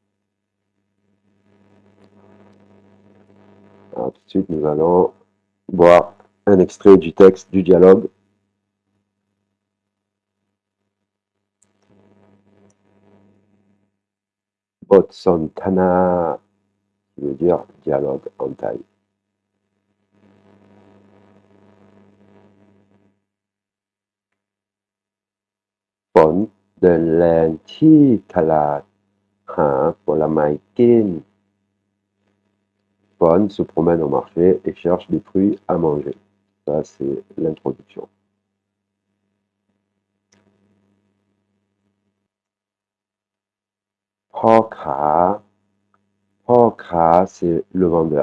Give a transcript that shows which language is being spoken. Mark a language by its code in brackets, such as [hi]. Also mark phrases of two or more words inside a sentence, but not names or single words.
[fr] Alors tout de suite, nous allons voir un extrait du texte du dialogue. Botsantana, qui veut dire dialogue en thaï. Phon [th] เดินแลนที่ตลาดหาผลไม้กิน [fr] Phon se promène au marché et cherche des fruits à manger. Ça, c'est l'introduction. Poka, c'est le vendeur.